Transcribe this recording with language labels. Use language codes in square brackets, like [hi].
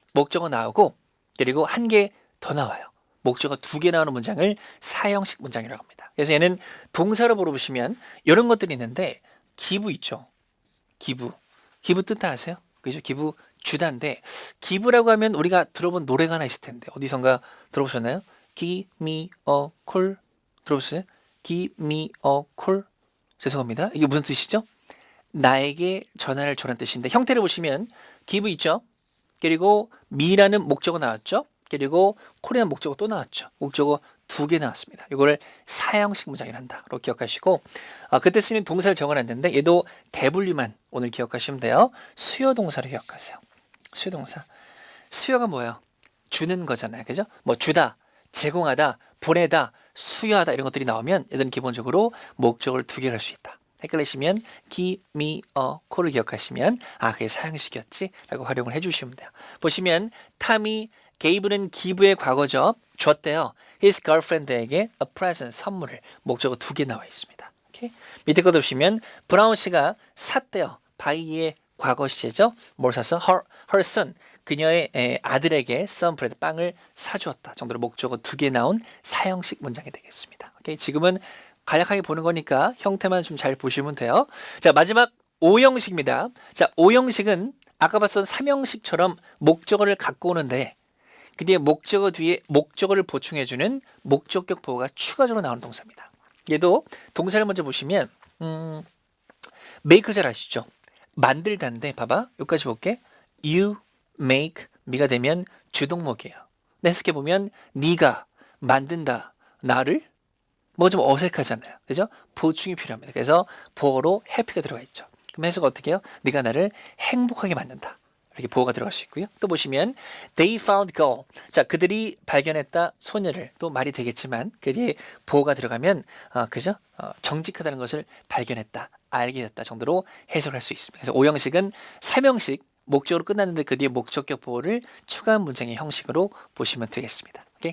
[ko] 목적어 나오고 그리고 한 개 더 나와요. 목적어 2개 나오는 문장을 4형식 문장이라고 합니다. 그래서 얘는 동사로 물어보시면 이런 것들이 있는데 기부 있죠. 기부 뜻 다 아세요? 그죠? 기부 주다인데 기부라고 하면 우리가 들어본 노래가 하나 있을 텐데 어디선가 들어보셨나요? [en] Give me a call [ko] 들어보셨어요? [en] Give me a call [ko] 죄송합니다. 이게 무슨 뜻이죠? 나에게 전화를 줘라는 뜻인데 형태를 보시면 give 있죠. 그리고 me라는 목적어 나왔죠. 그리고 콜이라는 목적어 또 나왔죠. 목적어 2개 나왔습니다. 이거를 4형식 문장이라 한다로 기억하시고 그때 쓰는 동사를 적어놨는데 얘도 대분류만 오늘 기억하시면 돼요. 수요 동사로 기억하세요. 수요 동사. 수요가 뭐예요? 주는 거잖아요. 그죠? 뭐 주다, 제공하다, 보내다, 수여하다 이런 것들이 나오면 얘들은 기본적으로 목적어를 2개 갈 수 있다. 헷갈리시면 [en] give me a call [ko] 을 기억하시면 그게 4형식이었지 라고 활용을 해주시면 돼요. 보시면 탐이 gave는 give의 과거죠. 줬대요. [en] his girlfriend에게 a present, [ko] 선물을. 목적어 2개 나와 있습니다. 오케이? 밑에 거 보시면 브라운 씨가 샀대요. 바이의 과거 시제죠. 뭘 샀어? [en] her son, [ko] 그녀의 아들에게 선브레드, 빵을 사주었다 정도로 목적어 2개 나온 4형식 문장이 되겠습니다. 오케이? 지금은 간략하게 보는 거니까 형태만 좀 잘 보시면 돼요. 자, 마지막 5형식입니다. 자, 5형식은 아까 봤던 3형식처럼 목적어를 갖고 오는데 그 뒤에 목적어 뒤에 목적어를 보충해주는 목적격 보호가 추가적으로 나오는 동사입니다. 얘도 동사를 먼저 보시면 make 잘 아시죠? 만들다인데 봐봐. 여기까지 볼게. [en] You make me [ko] 가 되면 주동목이에요. 해석해 보면 네가 만든다 나를 뭐 좀 어색하잖아요. 그죠? 보충이 필요합니다. 그래서 보어로 happy가 들어가 있죠. 그럼 해석 어떻게 해요? 네가 나를 행복하게 만든다. 이렇게 보어가 들어갈 수 있고요. 또 보시면 [en] they found girl. [ko] 자, 그들이 발견했다 소녀를. 또 말이 되겠지만 그 뒤에 보어가 들어가면 그죠? 정직하다는 것을 발견했다. 알게 됐다 정도로 해석할 수 있습니다. 그래서 5형식은 3형식 목적으로 끝났는데 그 뒤에 목적격 보호를 추가한 문장의 형식으로 보시면 되겠습니다. 오케이?